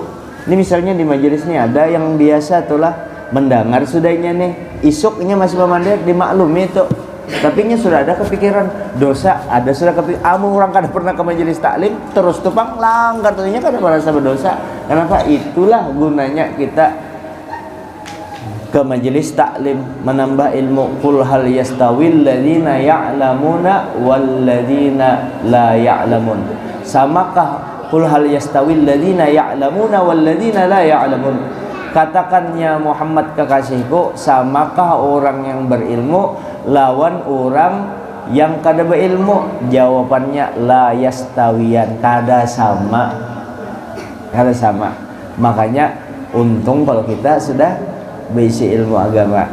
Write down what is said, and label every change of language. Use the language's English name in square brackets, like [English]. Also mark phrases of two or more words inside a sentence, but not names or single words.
[Banjar] Ini misalnya di majelis nih ada yang biasa tuh lah mendengar sudahnya nih, isuknya masih memandir dimaklumi itu, tapi nya sudah ada kepikiran dosa, ada sudah kepikiran. Orang kada pernah ke majelis taklim terus tupang langgar, tentunya kada merasa berdosa. Kenapa? Itulah gunanya kita ke majelis taklim, menambah ilmu. [Arabic] قل هل يستوي الذين يعلمون والذين لا يعلمون. Samakah قل هل يستوي الذين يعلمون والذين لا يعلمون? [Banjar] Katakannya Muhammad kekasihku, samakah orang yang berilmu lawan orang yang kada berilmu? Jawabannya [Arabic] لا يستويان, [Banjar] kada sama. Makanya untung kalau kita sudah berisi ilmu agama.